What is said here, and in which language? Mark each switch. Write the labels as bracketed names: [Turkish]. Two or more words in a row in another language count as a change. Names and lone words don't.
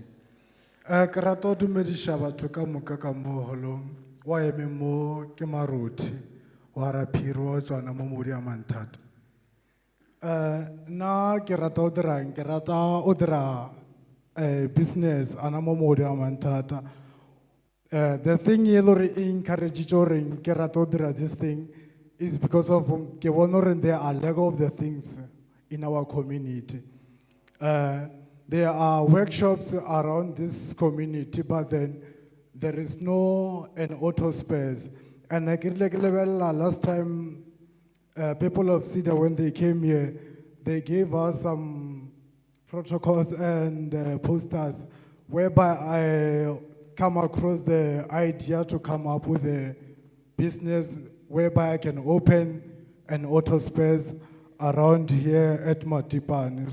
[Southern Sotho] Ke rata ho dumedisha batho ka moka ka mo holong wa eme mo ke Maruti wa Raphiri wa tswana mo modi ya Manthata. Na ke rata ho dirang ke rata ho dira business ana mo modi ya Manthata. [English] The thing [Southern Sotho] e lo re [English] encourage [Southern Sotho] ke rata ho dira [English] this thing is because of [Southern Sotho] ke bona hore [English] there are lack of the things in our community. There are workshops around this community, but then there is no an auto spares. And like last time, people of Cedar, when they came here, they gave us some protocols and posters whereby I come across the idea to come up with a business whereby I can open an auto space around here at Matipane.